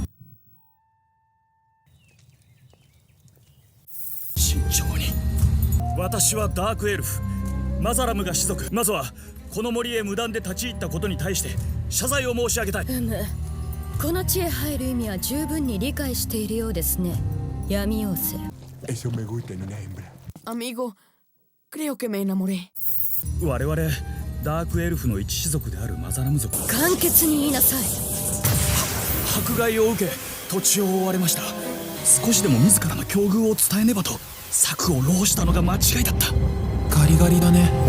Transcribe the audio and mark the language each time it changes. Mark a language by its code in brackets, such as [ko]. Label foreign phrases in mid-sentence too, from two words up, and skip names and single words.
[ja] 慎重に。私はダークエルフマザラムが士族。まずはこの森へ無断で立ち入ったことに対して謝罪を申し上げたい。この地へ入る意味は十分に理解しているようですね、闇妖精。 [es] Eso me gusta en una hembra. Amigo, creo que me enamoré. [ja] 我々ダークエルフの一種族であるマザラム族、簡潔に言いなさい。迫害を受け土地を追われました。少しでも自らの境遇を伝えねばと策を弄したのが間違いだった。ガリガリだね。